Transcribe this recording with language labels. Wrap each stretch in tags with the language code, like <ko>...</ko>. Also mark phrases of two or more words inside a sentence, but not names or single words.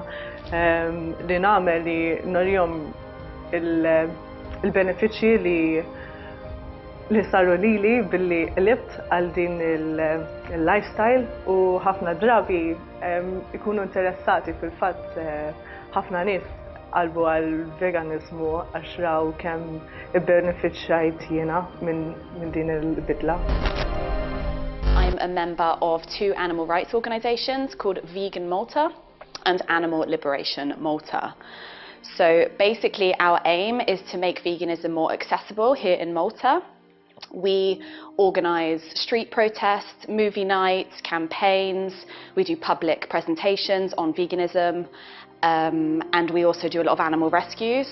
<mt>Li nagħmel li norihom il-benefiċċji li saru lili billi libt għal din il-lifestyle u ħafna drabi ikunu interessati fil-fatt ħafna nies qalbu għal-veganizmu għax raw kemm ibbenefiċċjajt jiena minn din il-bidla.</mt> <en>I'm a member of two animal rights organisations called Vegan Malta and Animal Liberation Malta. So basically our aim is to make veganism more accessible here in Malta. We organise street protests, movie nights, campaigns, we do public presentations on veganism, and we also do a lot of animal rescues.</en>